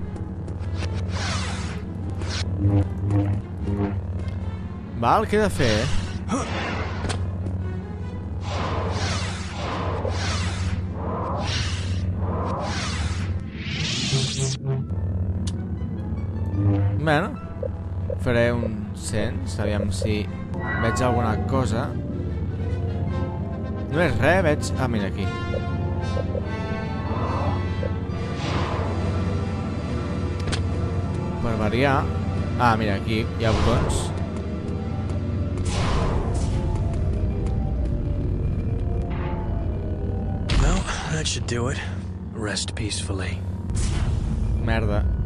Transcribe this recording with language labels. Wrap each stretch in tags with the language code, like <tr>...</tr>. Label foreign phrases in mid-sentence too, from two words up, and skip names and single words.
<ca>Val, què he de fer, Bueno, faré un cens, aviam si veig alguna cosa. No és res, veig... Ah, mira, aquí. Per variar... Ah, mira, aquí hi ha botons.</ca> <en>Well, that should do it. Rest peacefully.</en> <ca>Merda.</ca>